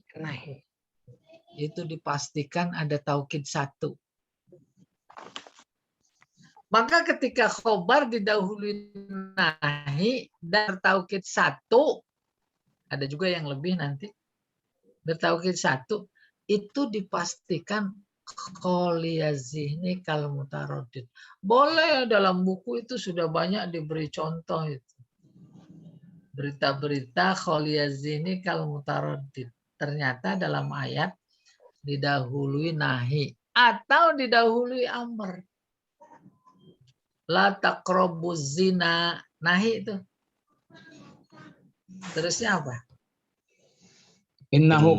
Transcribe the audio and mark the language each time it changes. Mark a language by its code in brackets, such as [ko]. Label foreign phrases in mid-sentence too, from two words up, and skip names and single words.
[id] Itu dipastikan ada taukid 1. Maka ketika khobar didahului nahi dan taukid 1, ada juga yang lebih nanti, bertaukid 1, itu dipastikan [ar] خالي الذهن كالمتردد. [id] Boleh dalam buku itu sudah banyak diberi contoh itu. Berita-berita [ar] خالي الذهن كالمتردد. [id] Ternyata dalam ayat didahului nahi atau didahului amr. [ar] لا تقربوا الزنا, [id] nahi itu. Terusnya apa? [ar] Innahu